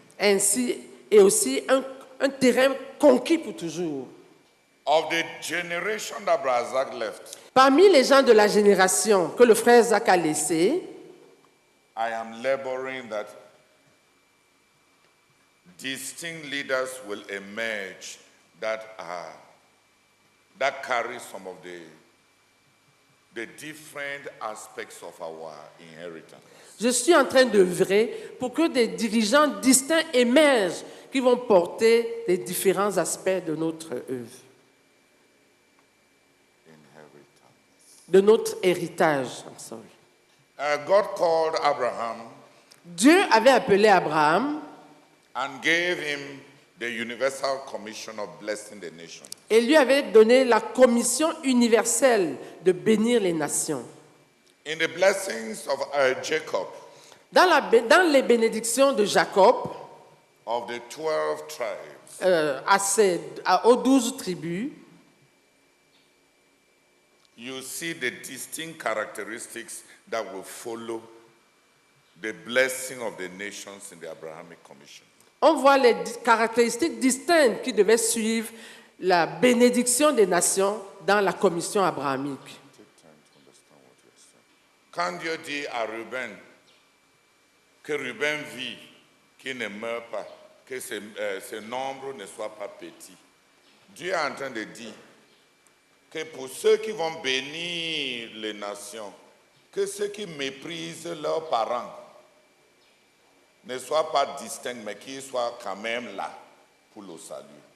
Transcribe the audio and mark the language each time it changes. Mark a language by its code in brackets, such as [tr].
[fr] Ainsi, et aussi un terrain conquis pour toujours. [en] Of the generation that Brother Zach left, [fr] Parmi les gens de la génération que le frère Zach a laissé, [en] I am laboring that distinct leaders will emerge that carry some of the different aspects of our inheritance. [fr] je suis en train d'œuvrer pour que des dirigeants distincts émergent qui vont porter les différents aspects de notre œuvre, de notre héritage. [en] I'm sorry. God called Abraham [fr] Dieu avait appelé Abraham [en] and gave him the universal commission of blessing the nation. [fr] et lui avait donné la commission universelle de bénir les nations. [en] In the blessings of Jacob, [fr] Dans les bénédictions de Jacob, [en] of the 12 tribes, [fr] aux 12 tribus, [en] you see the distinct characteristics that will follow the blessing of the nations in the Abrahamic Commission. [fr] on voit les caractéristiques distinctes qui devaient suivre la bénédiction des nations dans la commission abrahamique. Quand Dieu dit à Ruben que Ruben vit, qu'il ne meurt pas, que ce nombre ne soit pas petit, Dieu est en train de dire que pour ceux qui vont bénir les nations, que ceux qui méprisent leurs parents ne soient pas distincts, mais qu'ils soient quand même là pour le salut.